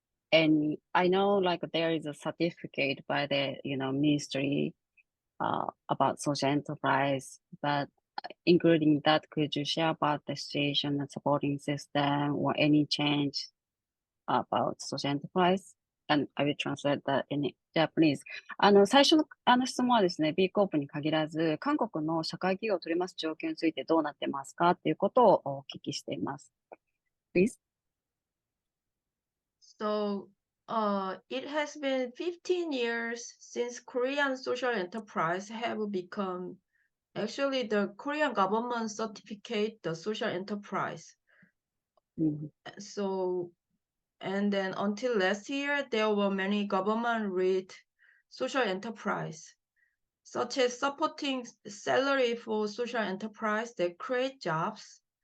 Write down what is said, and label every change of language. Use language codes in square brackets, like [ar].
[en] And I know there is a certificate by the ministry about social enterprise, but including that, could you share about the situation and supporting system or any change about social enterprise? And I will translate that in Japanese. [ja] 最初の質問はですね、B コープに限らず、韓国の社会企業を取ります状況についてどうなってますかっていうことをお聞きしています。 [en] Please. So, it has been 15 years since Korean social enterprise have become actually the Korean government certificate the social enterprise. So, and then until last year, there were many government-led social enterprise, such as supporting salary for social enterprise that create jobs.